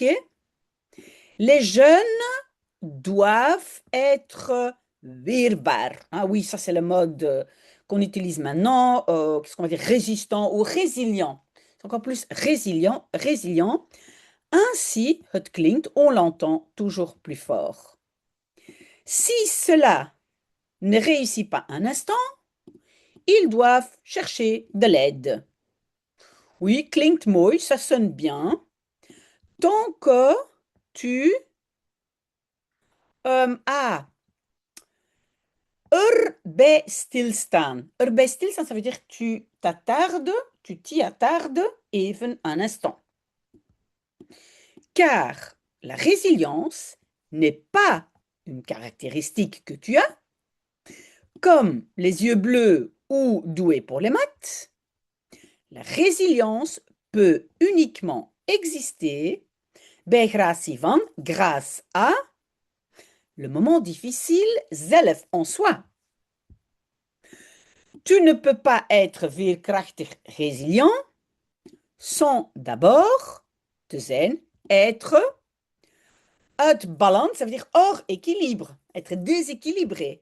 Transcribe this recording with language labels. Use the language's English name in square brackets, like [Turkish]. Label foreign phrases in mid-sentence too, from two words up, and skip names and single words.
[French] Les jeunes doivent être weerbaar. Ah oui, ça c'est le mode qu'on utilise maintenant, qu'est-ce qu'on va dire, résistant ou résilient. C'est encore plus résilient. Ainsi, [Dutch] het klinkt, [French] on l'entend toujours plus fort. Si cela ne réussit pas un instant, ils doivent chercher de l'aide. Oui, [Dutch] klinkt mooi, [French] ça sonne bien. Tant que tu [Dutch] erbij stilstaan. Erbij stilstaan, [French] ça veut dire tu t'attardes, tu t'y attardes even un instant. Car la résilience n'est pas une caractéristique que tu as, comme les yeux bleus ou doué pour les maths. La résilience peut uniquement exister [Dutch] bij gratie van, [French] grâce à, le moment difficile, zelf en soi. Tu ne peux pas être veerkrachtig résilient sans d'abord, [Dutch] te zijn, [French] être [Dutch] uit balance, [French] ça veut dire hors équilibre, être déséquilibré.